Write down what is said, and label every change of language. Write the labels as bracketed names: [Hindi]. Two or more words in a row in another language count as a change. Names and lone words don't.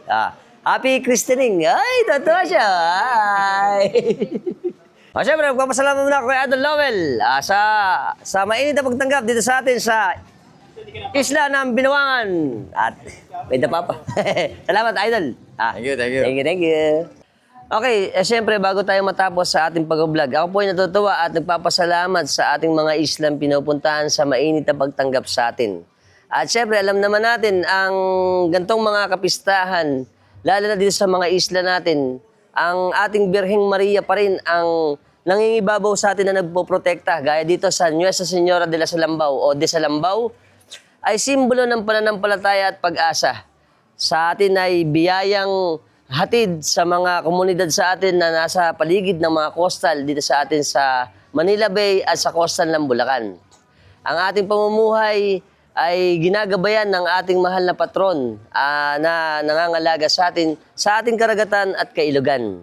[English] Happy christening. [Filipino] Ay, totoo siya. Ay. Siyempre, magpapasalamat muna kay Idol Lowell sa mainit na pagtanggap dito sa atin sa isla ng Binuangan. At may dapa pa. Salamat, Idol. [English] Thank you, thank you. Thank you. [Filipino] Okay, siyempre bago tayo matapos sa ating pag-vlog, ako po ay natutuwa at nagpapasalamat sa ating mga islang pinupuntahan sa mainit na pagtanggap sa atin. At siyempre alam naman natin ang gantong mga kapistahan, lalo na dito sa mga isla natin, ang ating Birheng Maria pa rin ang nangingibabaw sa atin na nagpoprotekta. Gaya dito sa Nuestra Señora de la Salambao o de Salambao, ay simbolo ng pananampalataya at pag-asa. Sa atin ay biyayang hatid sa mga komunidad sa atin na nasa paligid ng mga coastal dito sa atin sa Manila Bay at sa coastal ng Bulacan. Ang ating pamumuhay ay ginagabayan ng ating mahal na patron na nangangalaga sa ating karagatan at kailugan.